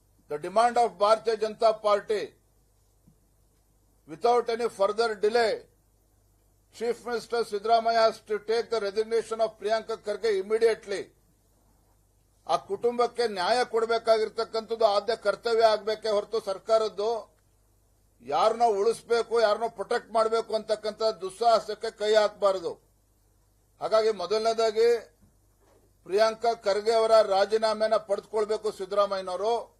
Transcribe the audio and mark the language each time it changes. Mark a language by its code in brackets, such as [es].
[en] The demand of Bharatiya Janata Party, without any further delay, Chief Minister Siddaramaiah has to take the resignation of Priyanka Kharge immediately. [kn] ಆ ಕುಟುಂಬಕ್ಕೆ ನ್ಯಾಯ ಕೊಡಬೇಕಾಗಿರ್ತಕ್ಕಂಥದ್ದು ಆದ್ಯ ಕರ್ತವ್ಯ ಆಗಬೇಕೇ ಹೊರತು ಸರ್ಕಾರದ್ದು ಯಾರನ್ನೋ ಉಳಿಸಬೇಕು ಯಾರನ್ನೋ ಪ್ರೊಟೆಕ್ಟ್ ಮಾಡಬೇಕು ಅಂತಕ್ಕಂಥ ದುಸ್ಸಾಹಸಕ್ಕೆ ಕೈ ಹಾಕಬಾರದು. ಹಾಗಾಗಿ ಮೊದಲನೇದಾಗಿ ಪ್ರಿಯಾಂಕಾ ಖರ್ಗೆ ಅವರ ರಾಜೀನಾಮೆನ ಪಡೆದುಕೊಳ್ಬೇಕು ಸಿದ್ದರಾಮಯ್ಯನವರು.